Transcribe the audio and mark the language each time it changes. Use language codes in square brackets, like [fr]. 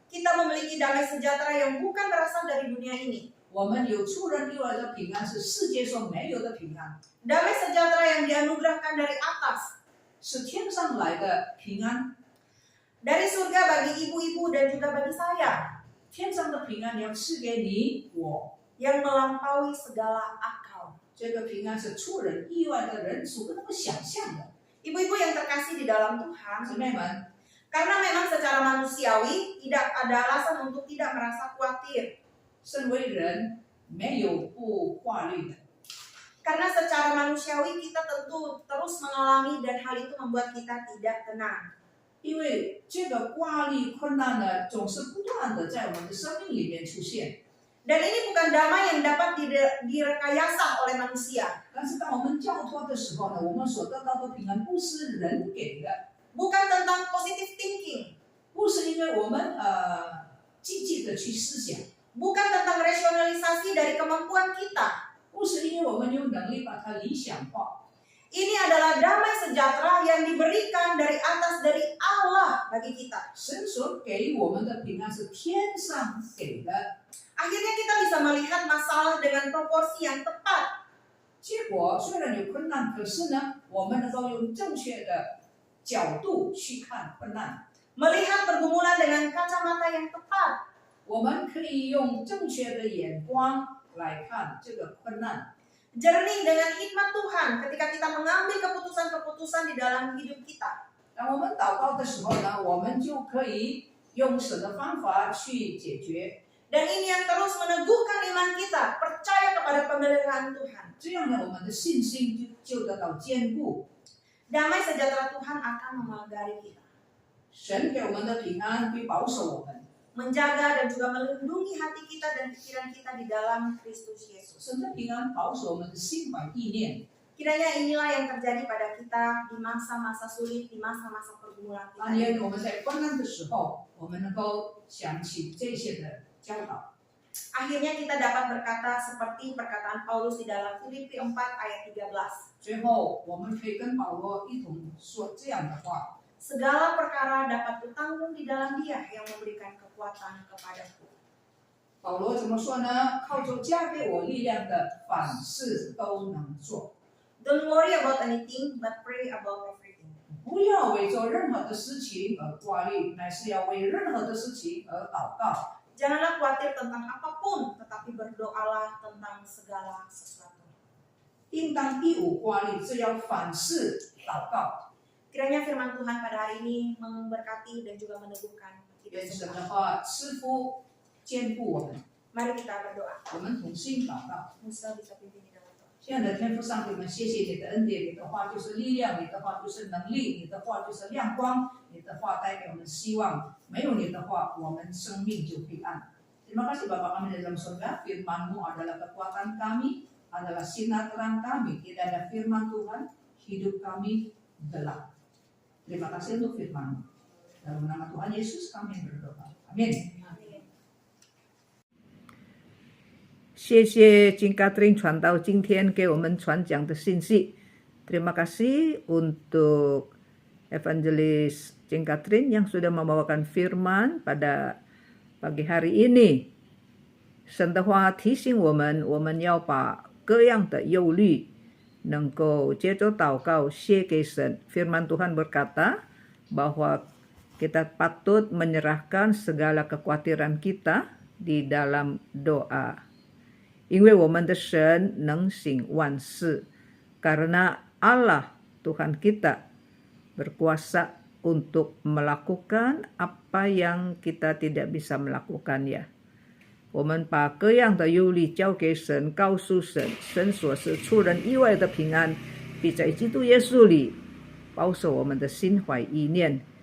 [id] kita memiliki damai sejahtera yang bukan berasal dari dunia ini. [zh] 我们有出人意外的平安，是世界上没有的平安， [id] Damai sejahtera yang dianugerahkan dari atas, [zh] 是天上来的平安。 [id] dari surga bagi ibu-ibu dan juga bagi saya, [zh] 天上的平安要赐给你我， [id] yang melampaui segala akal. [zh] 这个平安是出人意外的人所不能够想象的。 [id] Ibu-ibu yang terkasih di dalam Tuhan, [zh] 姊妹们， [id] karena memang secara manusiawi tidak ada alasan untuk tidak merasa khawatir. [zh] 身为人没有不挂虑的， [id] Karena secara manusiawi kita tentu terus mengalami dan hal itu membuat kita tidak tenang. [zh] 因为这个挂虑困难呢，总是不断的在我们的生命里面出现。 [id] Dan ini bukan damai yang dapat direkayasa oleh manusia. [zh] 但是当我们交托的时候呢，我们所得到的平安不是人给的， [id] Bukan tentang [en] positive thinking. [zh] 不是因为我们积极的去思想， [id] Bukan tentang rasionalisasi dari kemampuan kita. [zh] 不是因为我们有能力把它理想化。 [id] Ini adalah damai sejahtera yang diberikan dari atas dari Allah bagi kita. [zh] 神所给我们的平安是天上给的， [id] Akhirnya kita bisa melihat masalah dengan proporsi yang tepat. [zh] 结果虽然有困难，可是呢，我们能够用正确的角度去看困难， [id] Melihat pergumulan dengan kacamata yang tepat. [zh] 我们可以用正确的眼光来看这个困难。 [id] Jernih dengan hikmat Tuhan ketika kita mengambil keputusan-keputusan di dalam hidup kita. [zh] 当我们祷告的时候呢，我们就可以用神的方法去解决。 [id] Dan ini yang terus meneguhkan iman kita, percaya kepada pemeliharaan Tuhan. [zh] 这样呢，我们的信心就得到坚固。 [id] Damai sejahtera Tuhan akan memagari kita. [zh] 神给我们的平安会保守我们， [id] Menjaga dan juga melindungi hati kita dan pikiran kita di dalam Kristus Yesus. [zh] 神的平安保守我们的心怀意念。 [id] Kiranya inilah yang terjadi pada kita di masa-masa sulit, di masa-masa pergumulan [zh] 当 [id] kita. [zh] 年我们在困难的时候，我们能够想起这些的教导。 [id] Akhirnya kita dapat berkata seperti perkataan Paulus di dalam Filipi 4 ayat 13. [zh] 最后，我们可以跟保罗一同说这样的话： [id] Segala perkara dapat kutanggung di dalam Dia yang memberikan kekuatan kepadaku. [zh] 保罗怎么说呢？靠着加给我力量的，凡事都能做。 [en] Don't worry about anything, but pray about everything. [zh] 不要为做任何的事情而挂虑，乃是要为任何的事情而祷告。 [id] Janganlah khawatir tentang apapun, tetapi berdoalah tentang segala sesuatu. [zh] 应当一无挂虑，只要凡事祷告。 [id] Kiranya firman Tuhan pada hari ini memberkati dan juga meneguhkan hidup [zh] 愿神 [id] kita. [zh] 的话赐福坚固我们。 [id] Mari kita berdoa. [zh] 我们同心祷告。 [id] Musa bisa pimpin di dalam doa. [zh] 亲爱的天父上帝，我们谢谢你的恩典，你的话就是力量，你的话就是能力，你的话就是亮光，你的话带给我们希望。没有你的话，我们生命就黑暗。 [id] Terima kasih Bapa kami di dalam surga, firman-Mu adalah kekuatan kami, adalah sinar terang kami. Tidak ada firman Tuhan, hidup kami gelap. Terima kasih untuk firman-Mu. Dalam nama Tuhan Yesus kami berdoa. Amin. [zh] 谢谢金卡特琳传道今天给我们传讲的信息。 [id] Terima kasih untuk Evangelis Jing Katrin yang sudah membawakan firman pada pagi hari ini。 [zh] 神的话提醒我们要把各样的忧虑能够接着祷告写给神。 [id] Firman Tuhan berkata bahwa kita patut menyerahkan segala kekhawatiran kita di dalam doa。 [zh] 因为我们的神能行万事， [id] karena Allah Tuhan kita berkuasa untuk melakukan apa yang kita tidak bisa melakukannya。 [zh] 我们把各样的忧虑交给神，告诉神，神所是出人意外的平安，必在基督耶稣里保守我们的心怀意念。